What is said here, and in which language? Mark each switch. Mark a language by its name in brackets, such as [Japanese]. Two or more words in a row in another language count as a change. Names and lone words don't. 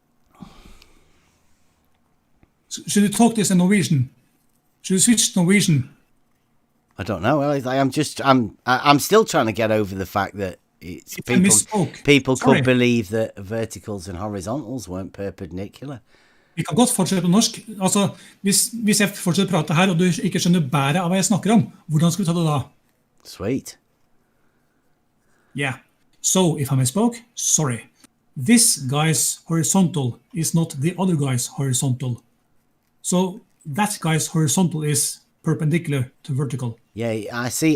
[English] Should we talk this in Norwegian? Should we switch to Norwegian? I don't know. I'm still trying to get over the fact that it's people could believe that verticals and horizontals weren't perpendicular. [Norwegian] Vi kan godt fortsette på norsk. Altså, hvis jeg fortsetter å prate her, og du ikke skjønner bæret av hva jeg snakker om, hvordan skal vi ta det da? [English] Sweet. Yeah. So, if I misspoke, sorry. This guy's horizontal is not the other guy's horizontal. So, that guy's horizontal is perpendicular to vertical. Yeah, I see.